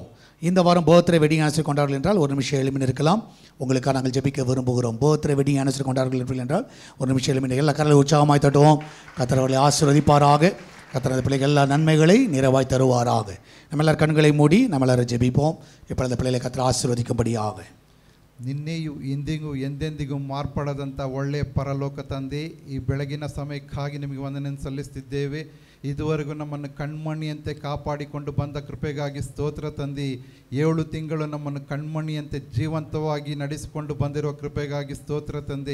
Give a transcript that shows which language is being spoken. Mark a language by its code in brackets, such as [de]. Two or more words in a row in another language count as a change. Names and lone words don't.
[ta] இந்த வாரம் [en] birthday wedding anniversary [ta] கொண்டாடுங்கள் என்றால் ஒரு நிமிஷம் எழுமி இருக்கலாம். உங்களுக்காக நாங்கள் ஜெபிக்க விரும்புகிறோம். [en] birthday wedding anniversary [ta] கொண்டாடுங்கள் என்றால் ஒரு நிமிஷம் எழுமி எல்லா கரையில் உற்சாகமாய் தட்டுவோம். கர்த்தர் அவர்களை ஆசீர்வதிப்பாராக. கர்த்தர் அந்த பிள்ளைகள் எல்லா நன்மைகளை நிறைவாய் தருவாராக. நம்ம எல்லாரும் கண்களை மூடி நம்ம எல்லாரும் ஜெபிப்போம். இப்போ அந்த பிள்ளைகளை கர்த்தர் ஆசீர்வதிக்கும்படியாக. [kn] ನಿನ್ನೆಯೂ ಇಂದಿಗೂ ಎಂದೆಂದಿಗೂ ಮಾರ್ಪಡದಂಥ ಒಳ್ಳೆಯ ಪರಲೋಕ ತಂದೆ, ಈ ಬೆಳಗಿನ ಸಮಯಕ್ಕಾಗಿ ನಿಮಗೆ ವಂದನೆಯನ್ನು ಸಲ್ಲಿಸ್ತಿದ್ದೇವೆ. ಇದುವರೆಗೂ ನಮ್ಮನ್ನು ಕಣ್ಮಣಿಯಂತೆ ಕಾಪಾಡಿಕೊಂಡು ಬಂದ ಕೃಪೆಗಾಗಿ ಸ್ತೋತ್ರ ತಂದೆ. 7 ತಿಂಗಳು ನಮ್ಮನ್ನು ಕಣ್ಮಣಿಯಂತೆ ಜೀವಂತವಾಗಿ ನಡೆಸಿಕೊಂಡು ಬಂದಿರುವ ಕೃಪೆಗಾಗಿ ಸ್ತೋತ್ರ ತಂದೆ.